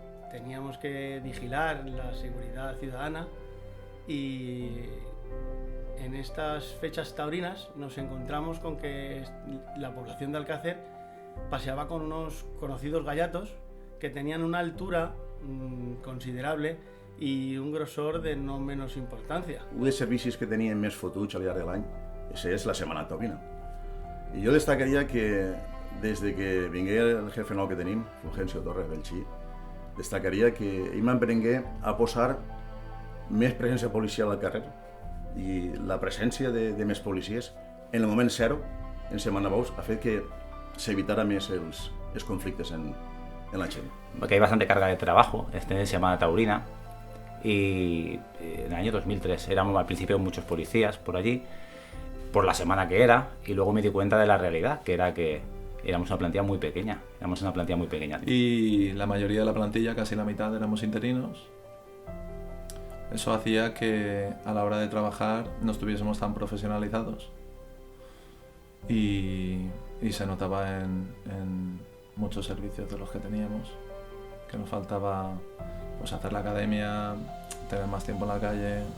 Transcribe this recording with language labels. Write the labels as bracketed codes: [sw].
[es] teníamos que vigilar la seguridad ciudadana, y en estas fechas taurinas nos encontramos con que la población de Alcácer paseaba con unos conocidos gallatos que tenían una altura considerable [ca] i un grosor de no menys importància. Un dels servicis que tenien més fotuts al llarg de l'any és la Setmana Taurina. I jo destacaria que des de que vingué el jefe nou que tenim, Fulgencio Torres Belchí, destacaria que ell m'emprengué a posar més presència policial al carrer i la presència de més policies en el moment zero, en Setmana Bous, ha fet que s'evitara més els conflictes en la gent. [es] Porque hay bastante carga de trabajo, de Semana Taurina, y en el año 2003 éramos al principio muchos policías por allí, por la semana que era, y luego me di cuenta de la realidad, que era que éramos una plantilla muy pequeña, Y la mayoría de la plantilla, casi la mitad, éramos interinos. Eso hacía que a la hora de trabajar no estuviésemos tan profesionalizados, y se notaba en muchos servicios de los que teníamos, que nos faltaba pues hacer la academia, tener más tiempo en la calle.